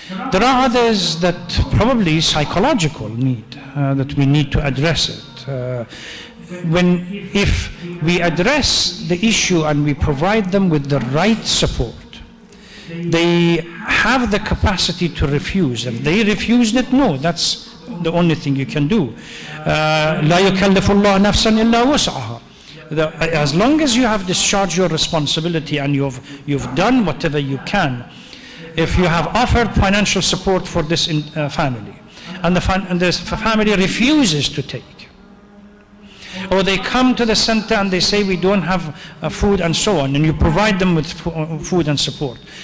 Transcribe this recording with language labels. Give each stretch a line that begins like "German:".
English: There are others that probably psychological need, that we need to address it. If we address the issue and we provide them with the right support, they have the capacity to refuse. If they refused it, no, that's the only thing you can do.
Arabic: لا يكلف الله نفسا إلا وسعها.
English: As long as you have discharged your responsibility and you've done whatever you can, if you have offered financial support for this family, and the family refuses to take, or they come to the center and they say we don't have food and so on, and you provide them with food and support.